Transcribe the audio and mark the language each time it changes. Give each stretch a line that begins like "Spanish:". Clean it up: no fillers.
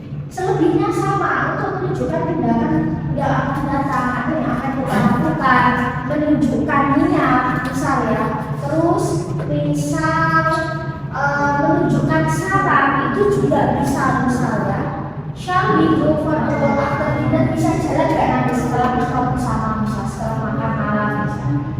Indonesian: Selebihnya sama untuk menunjukkan tindakan yang akan datang atau yang akan kita lakukan, menunjukkan niat misalnya. Terus misal menunjukkan saran itu juga bisa misalnya.
English: Shall we go for a walk after dinner?
Indonesian: Bisa jalan nggak nanti setelah buka bersama, misal setelah makan malam misal.